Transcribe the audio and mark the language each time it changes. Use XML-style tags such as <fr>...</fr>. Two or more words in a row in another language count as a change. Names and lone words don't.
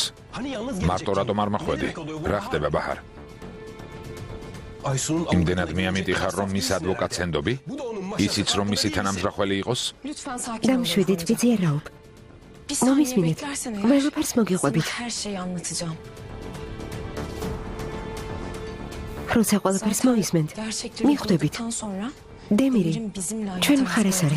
<ka>მარტო რატომ არ მახვედი? რა ხდება, ბაჰარ? იმდენად მიამიტი ხარ, რომ მის ადვოკატს ენდობი? ისიც რომ მისი თანამზრახველი იყოს?</ka> <tr>Lütfen sakin</tr> <ka>დამშვიდით, ვიძიარაობ.</ka> <tr>Bir saniye</tr> <ka>მომისმინეთ.</ka> <tr>beklersen eğer</tr> <ka>ყველაფერს მოგიყვებით.</ka> <tr>sana her şeyi anlatacağım.</tr> <ka>როცა ყველაფერს მოვისმენთ,</ka> <tr>Gerçekleri</tr> <ka>მიხვდებით.</ka> <tr>yakaladıktan sonra</tr> <ka>დემირი,</ka> <tr>Demir'in bizimle aynı</tr> <ka>ჩვენ</ka> <tr>tarzda</tr> <ka>მხარეს არის.</ka>